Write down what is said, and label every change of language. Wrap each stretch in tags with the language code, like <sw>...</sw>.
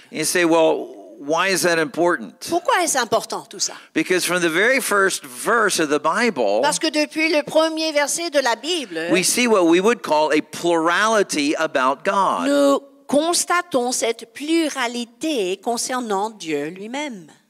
<en>You say, well, why is that important?</en> <fr>Pourquoi est-ce important tout ça?</fr> <en>Because from the very first verse of the Bible,</en> <fr>Parce que depuis le premier verset de la Bible,</fr> <en>we see what we would call a plurality about God.</en> <fr>nous constatons cette pluralité concernant Dieu lui-même.</fr>